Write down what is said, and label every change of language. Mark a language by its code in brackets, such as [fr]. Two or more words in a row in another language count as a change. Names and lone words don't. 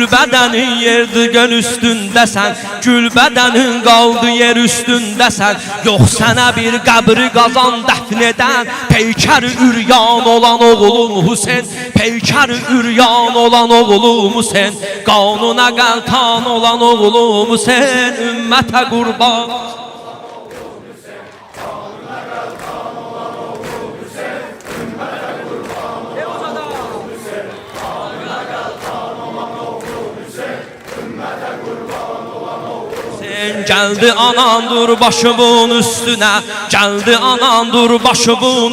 [az] bədənin yerdi göl üstündəsən Gül bədənin qaldı yer üstündəsən Yox sənə bir qəbri qazan dəfn edən Peykəri üryan olan oğlum Hüseyin Peykəri üryan olan oğlum Hüseyin Qanuna qəltan olan oğlum Hüseyin Ümmətə qurban [tr] Geldi anan dur başımın üstüne Geldi anan dur başımın